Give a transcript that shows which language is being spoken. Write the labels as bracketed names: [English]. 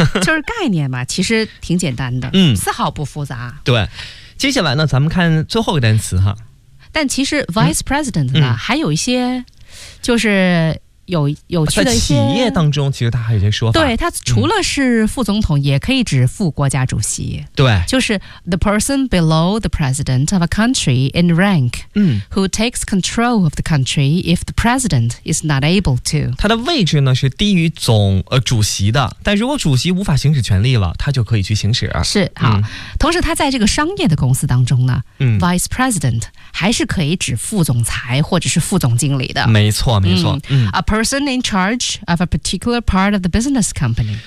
[Chinese] 就是概念嘛，其实挺简单的，丝毫不复杂。对，接下来呢，咱们看最后一个单词哈。但其实 vice president 呢，还有一些，就是有趣的一些。在企业当中，其实它还有一些说法。对，它除了是副总统，也可以指副国家主席。对，就是 [English] the person below the president of a country in rank， who takes control of the country if the president is not able to。 [Chinese] 它的位置呢是低于主席的，但如果主席无法行使权力了，他就可以去行使。是，好。同时，他在这个商业的公司当中呢，vice president 还是可以指副总裁或者是副总经理的。没错，没错。 [English] Person in charge of a particular part of the business company，